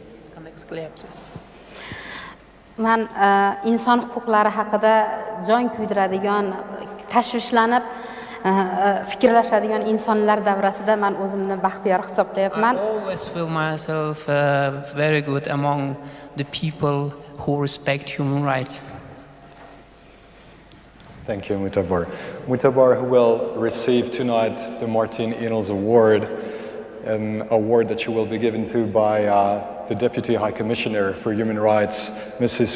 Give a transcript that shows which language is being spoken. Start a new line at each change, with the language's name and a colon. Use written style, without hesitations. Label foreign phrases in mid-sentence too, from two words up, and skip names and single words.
Uzbek: Men inson huquqlari haqida jon kuydiradigan, tashvishlanib fikrlashadigan insonlar davrasida men o'zimni baxtiyor hisoblayapman.
English: I always feel myself very good among the people who respect human rights. Thank you, Mutabar. Mutabar, who will receive tonight the Martin Inals Award, an award that she will be given to by the Deputy High Commissioner for Human Rights, Mrs.